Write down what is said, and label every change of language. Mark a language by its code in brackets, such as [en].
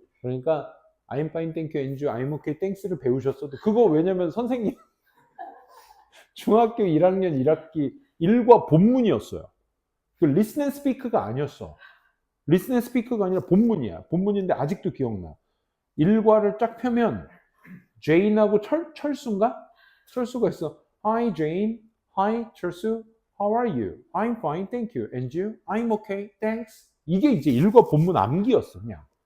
[ko] 그러니까 [en] I'm fine, thank you, and you, I'm okay, thanks [ko] 를 배우셨어도 그거 왜냐면 선생님 중학교 1학년 1학기 1과 본문이었어요. 그 listen and speak가 아니었어. listen and speak가 아니라 본문이야. 본문인데 아직도 기억나. 1과를 쫙 펴면 제인하고 철수인가? 철수가 있어. [en] Hi Jane, Hi 철수, How are you? I'm fine, thank you. And you? I'm okay, thanks. [ko] 이게 이제 1과 본문 암기였어, 그냥.